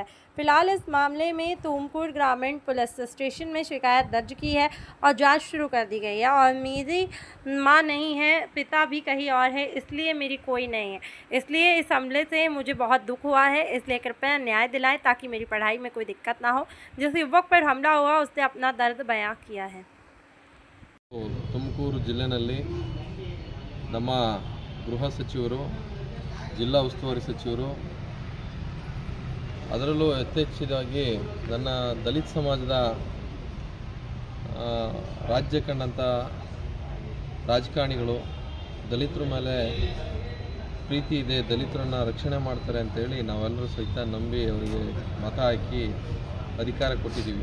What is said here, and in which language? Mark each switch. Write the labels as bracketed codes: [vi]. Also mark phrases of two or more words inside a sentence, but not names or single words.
[hi] फिलहाल इस मामले में तुमकुर ग्रामीण पुलिस स्टेशन में शिकायत दर्ज की है और जांच शुरू कर दी गई है। और मेरी मां नहीं है, पिता भी कहीं और है, इसलिए मेरी कोई नहीं है। इसलिए इस हमले से मुझे बहुत दुख हुआ है, इसलिए कृपया न्याय दिलाएं ताकि मेरी पढ़ाई में कोई दिक्कत ना हो। जिस युवक पर हमला हुआ उसने अपना दर्द बयां किया है। [kn] ತುಮಕೂರು ಜಿಲ್ಲೆಯಲ್ಲಿ ನಮ್ಮ ಗೃಹ ಸಚಿವರು, ಜಿಲ್ಲಾ ಉಸ್ತುವಾರಿ ಸಚಿವರು, ಅದರಲ್ಲೂ ಯಥೇಚ್ಛವಾಗಿ ನನ್ನ ದಲಿತ ಸಮಾಜದ ರಾಜ್ಯ ಕಂಡಂಥ ರಾಜಕಾರಣಿಗಳು ದಲಿತರ ಮೇಲೆ ಪ್ರೀತಿ ಇದೆ, ದಲಿತರನ್ನು ರಕ್ಷಣೆ ಮಾಡ್ತಾರೆ ಅಂತೇಳಿ ನಾವೆಲ್ಲರೂ ಸಹಿತ ನಂಬಿ ಅವರಿಗೆ ಮತ ಹಾಕಿ ಅಧಿಕಾರ ಕೊಟ್ಟಿದ್ದೀವಿ.